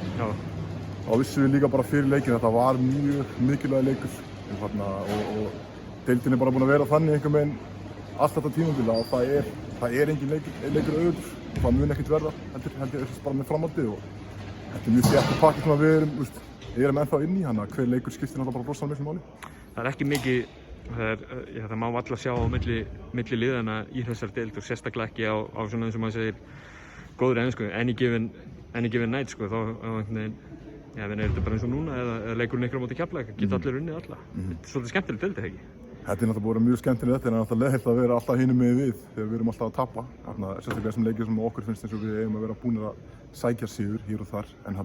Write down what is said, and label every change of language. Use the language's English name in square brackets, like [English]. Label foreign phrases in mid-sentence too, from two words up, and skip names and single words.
[Icelandic] Þá vissum við líka bara fyrir leikinn að þetta var mjög mikilvægur leikur og deildin er bara búin að vera þannig einhvern veginn allt þetta tímabil að það er engin leikur auðvöldur og það mun ekkert verða heldur bara með framhaldið og þetta er mjög þéttur pakki sem við erum ennþá inn í, þannig að hver leikur skiptir náttúrulega bara rosalega miklu máli. Það er ekki mikið, það má alla sjá á milli liðana í þessari deild og sérstaklega ekki á svona eins og maður segir góðri ensku, [English] any given night [Icelandic] sko, þá einhvern veginn, er þetta bara eins og núna eða leikurinn ykkur á móti Keflavík, geta allir unnið alla. Þetta er svolítið skemmtilegt deild, ekki? Þetta er náttúrulega búin mjög skemmtilegt, þetta er náttúrulega leiðilegt að vera alltaf hinum megin við þegar við erum alltaf að tapa. Sérstaklega þessum leikir sem okkur finnst eins og við eigum að vera búnir að sækja sigur hér og þar.